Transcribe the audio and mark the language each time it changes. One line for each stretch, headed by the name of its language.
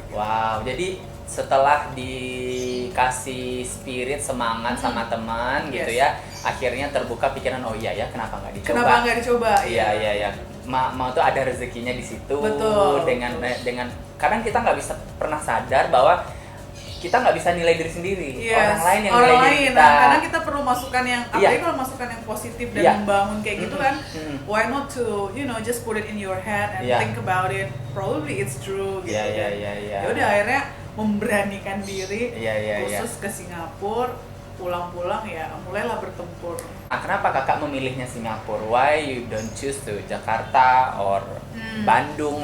Indonesian: Wow, jadi setelah dikasih spirit semangat sama teman gitu ya, akhirnya terbuka pikiran, kenapa nggak dicoba? Iya. Mau tuh ada rezekinya di situ. Betul. Dengan kadang kita nggak bisa pernah sadar bahwa kita nggak bisa nilai diri sendiri, orang lain yang nilai diri kita. Karena kita perlu masukan yang, apalagi kalau masukan yang positif dan membangun kayak gitu kan.
English: Why not to just put it in your head and think about it, probably it's true gitu.
Indonesian: Ya udah akhirnya memberanikan diri khusus ke Singapura. Pulang-pulang ya mulailah bertempur. Kenapa kakak memilihnya Singapura?
English: Why you don't choose to Jakarta or Bandung?